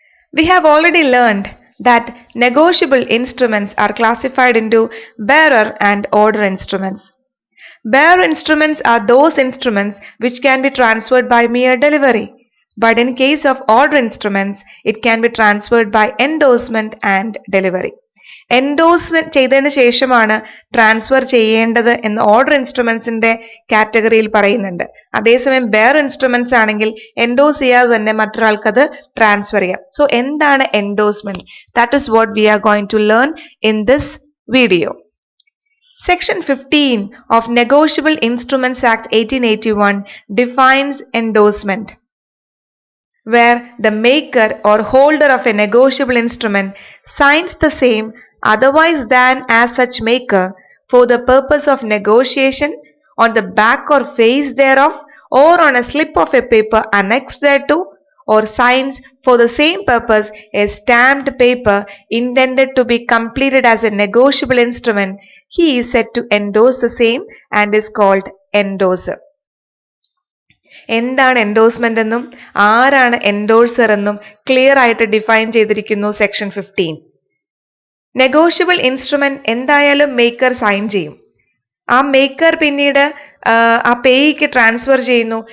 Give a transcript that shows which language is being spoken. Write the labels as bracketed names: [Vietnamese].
[English] We have already learned that negotiable instruments are classified into bearer and order instruments. Bearer instruments are those instruments which can be transferred by mere delivery, but in case of order instruments, it can be transferred by endorsement and delivery. [Malayalam] Endorsement ചെയ്തതിന് ശേഷമാണ് transfer ചെയ്യേണ്ടത് എന്ന് order ഇൻസ്ട്രുമെന്റ്സിന്റെ കാറ്റഗറിയിൽ പറയുന്നുണ്ട്. അതേസമയം bear instruments ആണെങ്കിൽ endorse ചെയ്യാതെ തന്നെ മറ്റൊരാൾക്കത് ട്രാൻസ്ഫർ ചെയ്യാം. സോ എന്താണ് endorsement? [English] That is what we are going to learn in this video. Section 15 of Negotiable Instruments Act 1881 defines endorsement, where the maker or holder of a negotiable instrument signs the same otherwise than as such maker for the purpose of negotiation on the back or face thereof or on a slip of a paper annexed thereto, or signs for the same purpose a stamped paper intended to be completed as a negotiable instrument, he is said to endorse the same and is called endorser. [Malayalam] എന്താണ് endorsement എന്നും ആരാണ് endorser എന്നും clear ആയിട്ട് define ചെയ്തിരിക്കുന്നു section 15. Negotiable instrument എന്തായാലും maker sign ചെയ്യും. ആ maker പിന്നീട് ആ പേയ്ക്ക് ട്രാൻസ്ഫർ ചെയ്യുന്നു.